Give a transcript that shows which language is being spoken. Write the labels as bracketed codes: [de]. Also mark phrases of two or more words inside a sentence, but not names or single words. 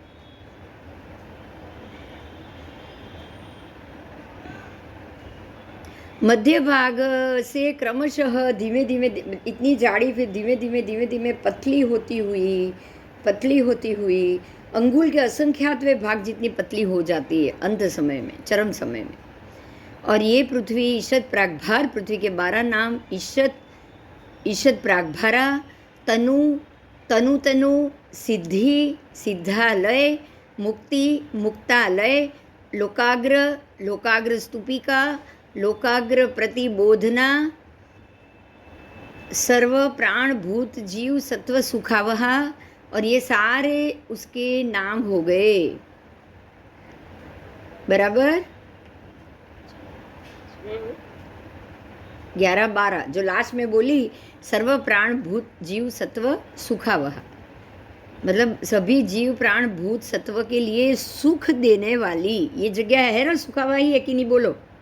[hi] मध्य भाग से क्रमशः धीमे धीमे इतनी जाड़ी, फिर धीमे धीमे पतली होती हुई अंगुल के असंख्यातवे भाग जितनी पतली हो जाती है अंत समय में, चरम समय में। और ये पृथ्वी ईशद प्रागभार, पृथ्वी के 12 नाम ईशद प्रागभारा, तनु, सिद्धि, सिद्धालय, मुक्ति, मुक्तालय, लोकाग्र स्तूपिका, लोकाग्र प्रतिबोधना, [sa] सर्व प्राण भूत जीव सत्व सुखावहा, [hi] और ये सारे उसके नाम हो गए, बराबर। 11-12 जो लास्ट में बोली, [sa] सर्व प्राण भूत जीव सत्व सुखावह, [hi] मतलब सभी जीव प्राण भूत सत्व के लिए सुख देने वाली ये जगह है ना, सुखावह ही है कि नहीं, बोलो।